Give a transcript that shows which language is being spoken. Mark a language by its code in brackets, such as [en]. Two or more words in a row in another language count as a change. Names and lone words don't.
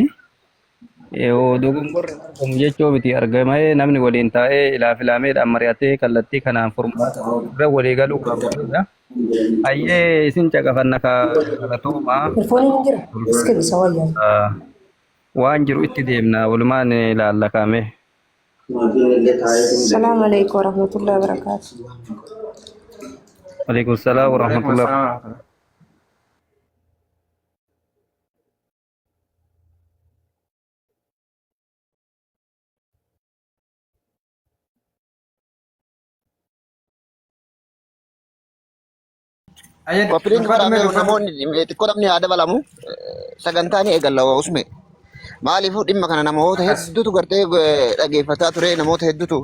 [om] Dogongorri argamu jechuu miti argamee namni waliin taa'ee ilaafilameedhaan mari'atee kallattii kanaan furmaata irra walii galuu qabudha. Hayyee isin caqafanna galatooma. Waan jiru itti deemna walumaan ilaallakame. [ar] السلام عليكم ورحمة الله وبركاته. وعليكم السلام ورحمة الله وبركاته. [om] Koppiliin godhamee namoonni xiqqoodhamni haa dabalamu sagantaan eegalla usme maaliifuu dhimma kana namoota hedduutu gartee dhageeffataa ture namoota hedduutu